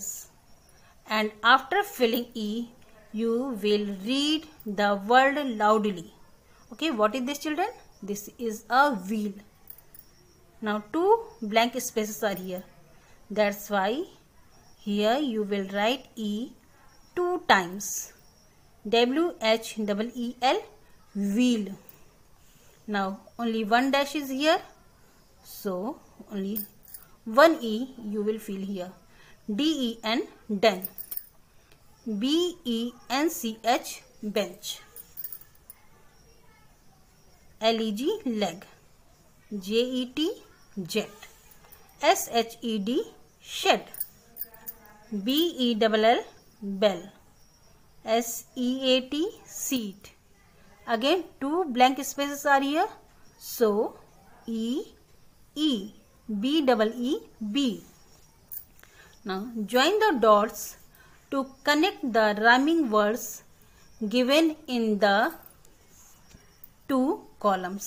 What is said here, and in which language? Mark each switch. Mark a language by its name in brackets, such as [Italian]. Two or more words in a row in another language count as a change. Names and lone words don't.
[English] And after filling E, you will read the word loudly. Okay, what is this children? This is a wheel. Now 2 blank spaces are here. That's why here you will write E 2 times. W-H-E-E-L, wheel. Now only 1 dash is here. So only 1 E you will fill here. D-E-N, den. B-E-N-C-H, bench. L-E-G, leg. J-E-T, jet. S-H-E-D, shed. B-E-L-L, bell. S-E-A-T, seat. Again 2 blank spaces are here. So E, E, B-E-E-B. Now join the dots to connect the rhyming words given in the 2 columns.